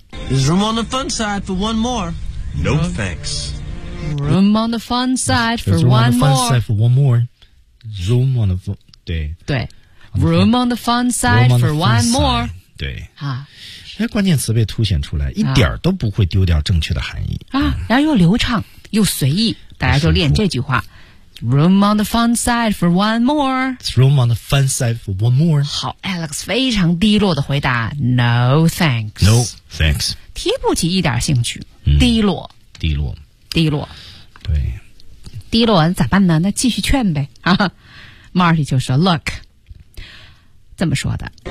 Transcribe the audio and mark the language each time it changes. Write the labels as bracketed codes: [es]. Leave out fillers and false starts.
[en] There's room on the fun side for one more. No thanks. Room on the fun side for one more. There's room on the fun side for one more. Room on the fun. 对 [zh] 对 [en] Room on the fun side for one more. [zh] 对。啊。那关键词被凸显出来，一点都不会丢掉正确的含义。啊，然后又流畅又随意，大家就练这句话。 [en] Room on the fun side for one more. Room on the fun side for one more. [zh] 好 ，Alex 非常低落的回答 ， [en] No thanks. No thanks. [zh] 提不起一点兴趣，低落，低落，低落。对，低落完咋办呢？那继续劝呗。啊，Marty 就说 ，Look， 这么说的。